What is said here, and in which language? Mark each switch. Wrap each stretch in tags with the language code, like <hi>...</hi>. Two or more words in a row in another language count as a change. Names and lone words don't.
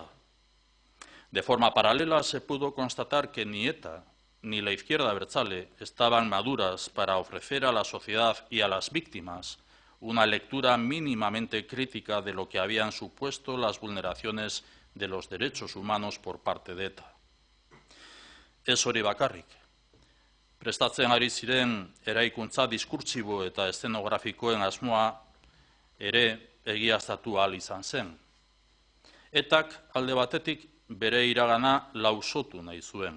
<es>De forma paralela se pudo constatar que ni ETA ni la izquierda abertzale estaban maduras para ofrecer a la sociedad y a las víctimas una lectura mínimamente crítica de lo que habían supuesto las vulneraciones de los derechos humanos por parte de ETA.</es> <eu>Ez hori bakarrik. Prestatzen ari ziren eraikuntza diskurtsibo eta eszenografikoen asmoa ere egiaztatu ahal izan zen. ETAk alde batetik bere iragana lausotu nahi zuen.</eu>